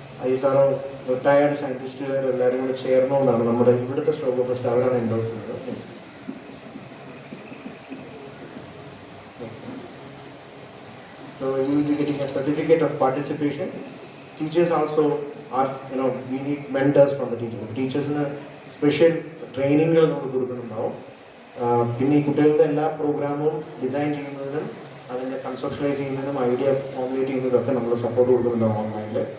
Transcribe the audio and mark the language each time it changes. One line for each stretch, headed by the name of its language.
Malayalam: ISRO retired സയൻറ്റിസ്റ്റുകാർ എല്ലാവരും കൂടെ ചേർന്നുകൊണ്ടാണ് നമ്മുടെ ഇവിടുത്തെ സ്ട്രോബോ ഫെസ്റ്റ് അവരാണ് എൻഡോസ് ചെയ്യുന്നത്.
English: So you will be getting a certificate of participation. Teachers also are, we need mentors from the teachers.
Malayalam: ടീച്ചേഴ്സിന് special ട്രെയിനിങ്ങുകൾ നമ്മൾ കൊടുക്കുന്നുണ്ടാവും. പിന്നെ ഈ കുട്ടികളുടെ എല്ലാ പ്രോഗ്രാമും ഡിസൈൻ ചെയ്യുന്നതിനും അതിൻ്റെ കൺസെപ്ഷനൈസ് ചെയ്യുന്നതിനും ഐഡിയ ഫോർമുലേറ്റ് ചെയ്യുന്നതിനൊക്കെ നമ്മൾ സപ്പോർട്ട് കൊടുക്കുന്നുണ്ടാവും ഓൺലൈനിൽ.